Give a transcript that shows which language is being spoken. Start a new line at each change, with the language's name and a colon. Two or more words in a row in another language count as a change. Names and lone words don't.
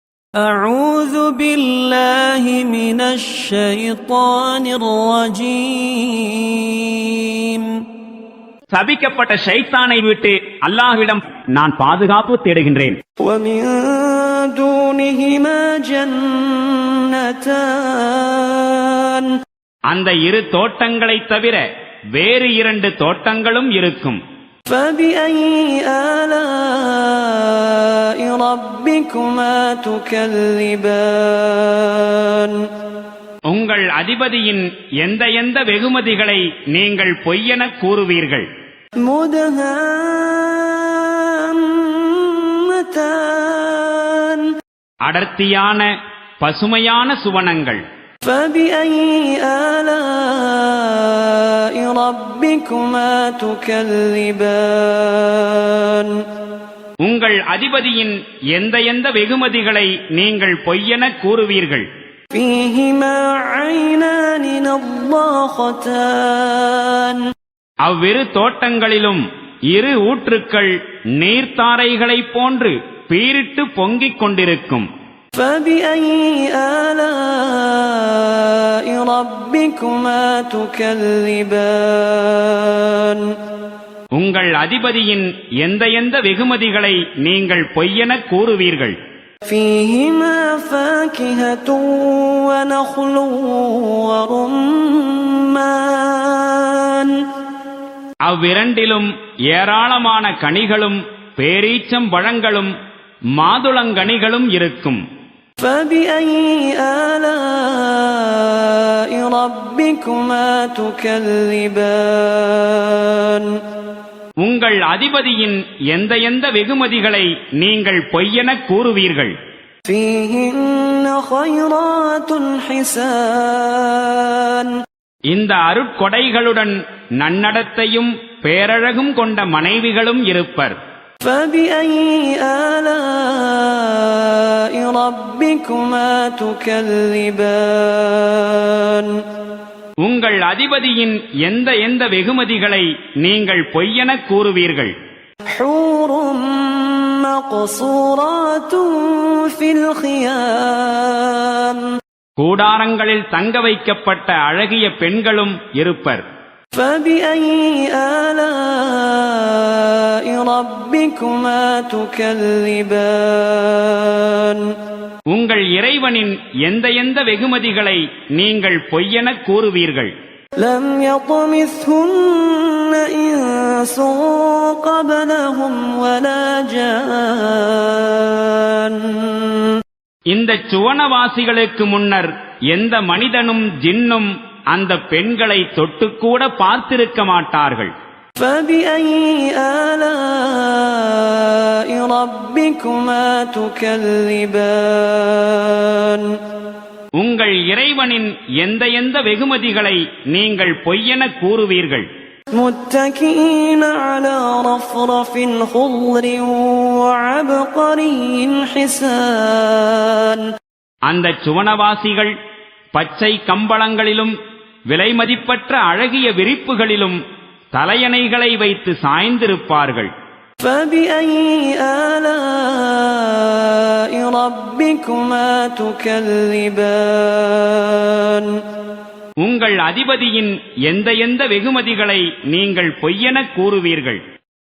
Arabic: أعوذ بالله من الشيطان الرجيم.
Tamil: சபிக்கப்பட்ட ஷைத்தானை விட்டு அல்லாஹ்விடம் நான் பாதுகாப்பு தேடுகின்றேன்.
Arabic: ومن دونهما جنتان.
Tamil: அந்த இரு தோட்டங்களை தவிர வேறு இரண்டு தோட்டங்களும் இருக்கும்.
Arabic: فبأي آلاء ربكما تكذبان.
Tamil: உங்கள் அதிபதியின் எந்த வெகுமதிகளை நீங்கள் பொய்யென கூறுவீர்கள்?
Arabic: مدهامتان.
Tamil: அடர்த்தியான பசுமையான சுவனங்கள்.
Arabic: فبأي آلاء ربكما تكذبان.
Tamil: உங்கள் அதிபதியின் எந்த வெகுமதிகளை நீங்கள் பொய்யென கூறுவீர்கள்?
Arabic: فيهما عينان نضاختان.
Tamil: அவ்விரு தோட்டங்களிலும் இரு ஊற்றுக்கள் நீர்த்தாரைகளைப் போன்று பீரிட்டு பொங்கிக் கொண்டிருக்கும்.
Arabic: فبأي آلاء ربكما تكذبان.
Tamil: உங்கள் அதிபதியின் எந்த வெகுமதிகளை நீங்கள் பொய்யென கூறுவீர்கள்?
Arabic: فيهما فاكهة ونخل ورمان.
Tamil: அவ்விரண்டிலும் ஏராளமான கனிகளும் பேரீச்சம் பழங்களும் மாதுளங்கனிகளும் இருக்கும்.
Arabic: فبأي آلاء ربكما تكذبان.
Tamil: உங்கள் அதிபதியின் எந்த வெகுமதிகளை நீங்கள் பொய்யென கூறுவீர்கள்?
Arabic: فيهن خيرات حسان.
Tamil: இந்த அருட்கொடைகளுடன் நன்னடத்தையும் பேரழகும் கொண்ட மனைவிகளும் இருப்பர்.
Arabic: فبأي آلاء ربكما تكذبان.
Tamil: உங்கள் அதிபதியின் எந்த வெகுமதிகளை நீங்கள் பொய்யென கூறுவீர்கள்?
Arabic: حور مقصورات في الخيام.
Tamil: கூடாரங்களில் தங்க வைக்கப்பட்ட அழகிய பெண்களும் இருப்பர்.
Arabic: فبأي آلاء ربكما تكذبان.
Tamil: உங்கள் இறைவனின் எந்த வெகுமதிகளை நீங்கள் பொய்யென கூறுவீர்கள்?
Arabic: لم يطمثهن إنس قبلهم ولا جان.
Tamil: இந்த சுவனவாசிகளுக்கு முன்னர் எந்த மனிதனும் ஜின்னும் அந்த பெண்களை தொட்டுக்கூட பார்த்திருக்க மாட்டார்கள்.
Arabic: فبأي آلاء ربكما تكذبان.
Tamil: உங்கள் இறைவனின் எந்த வெகுமதிகளை நீங்கள் பொய்யென கூறுவீர்கள்?
Arabic: متكئين على رفرف خضر وعبقري حسان.
Tamil: அந்த சுவனவாசிகள் பச்சை கம்பளங்களிலும் விலைமதிப்பற்ற அழகிய விரிப்புகளிலும் தலையணைகளை வைத்து சாய்ந்திருப்பார்கள்.
Arabic: فبأي آلاء ربكما تكذبان.
Tamil: உங்கள் அதிபதியின் எந்த வெகுமதிகளை நீங்கள் பொய்யென கூறுவீர்கள்?